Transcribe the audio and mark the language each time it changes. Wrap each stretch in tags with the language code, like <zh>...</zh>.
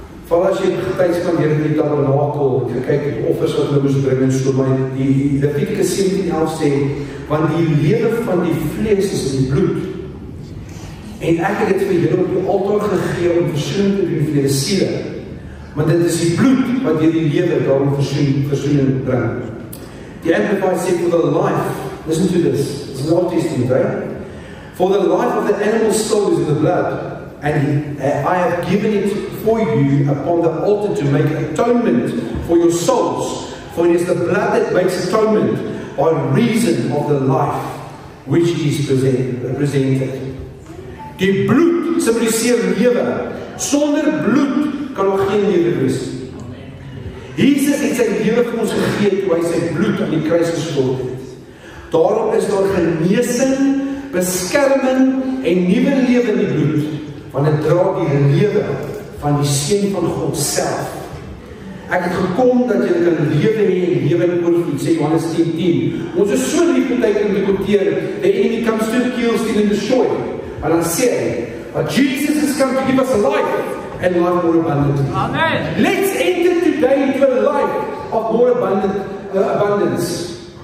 <af>Val as jy getuig van hier in die tabernakel, kyk die offers wat hulle moes bring en so, maar die Levitikus 17:11 sê, want die lewe van die vlees is in die bloed. En ek het dit vir julle op die altaar gegee om versoening te doen vir julle siele. Want dit is die bloed wat deur die lewe daarom versoening bring. Die Amplified sê,</af> <en>for the life, listen to this, it's an Old Testament, right? For the life of the animal soul is in the blood, and I have given it for you upon the altar to make atonement for your souls, for it is the blood that makes atonement by reason of the life which is presented.</en> <af>Die bloed symboliseer lewe. Sonder bloed kan nog geen lewe wees. Jesus het sy lewe vir ons gegee toe hy sy bloed aan die kruis gestort het. Daarom is daar genesing, beskerming en nuwe lewe in die bloed, want dit dra die lewe van die Seun van God self. Ek het gekom dat jy kan lewe hê en lewe in oorvloed, sê Johannes 10:10. Ons is so lief met tyd om te quoteer,</af> <en>the enemy comes to kill, steal and destroy.</en> <af>En dan sê hy,</af> <en>but Jesus has come to give us a life and life more abundantly. Amen. Let's enter today into a life of more abundance.</en>